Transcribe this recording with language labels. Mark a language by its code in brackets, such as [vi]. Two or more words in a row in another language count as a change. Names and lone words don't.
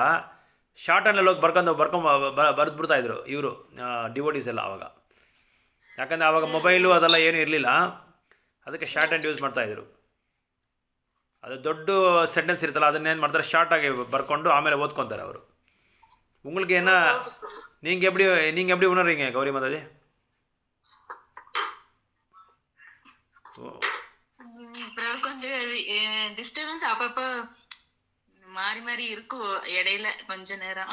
[en] short handalli [kn] ಹೋಗಿ ಬರೆದ್ಬಿಡ್ತಾಯಿದ್ರು ಇವರು ಡಿವೋಟೀಸ್ ಎಲ್ಲ ಆವಾಗ. ಯಾಕಂದರೆ ಆವಾಗ ಮೊಬೈಲು ಅದೆಲ್ಲ ಏನೂ ಇರಲಿಲ್ಲ, ಅದಕ್ಕೆ [en] short hand use [kn] ಮಾಡ್ತಾಯಿದ್ರು. ಅದು ದೊಡ್ಡ ಸೆಂಟೆನ್ಸ್ ಇರುತ್ತಲ್ಲ, ಅದನ್ನೇನು ಮಾಡ್ತಾರೆ, ಶಾರ್ಟಾಗಿ ಬರ್ಕೊಂಡು ಆಮೇಲೆ ಓದ್ಕೊತಾರೆ ಅವರು. [ta] உங்களுக்கு என்ன, நீங்கள் எப்படி உணர்றீங்க கௌரி மாதாஜி? கொஞ்சம் டிஸ்டர்பன்ஸ் அப்பப்போ மாறி இருக்கும் இடையில கொஞ்ச நேரம்.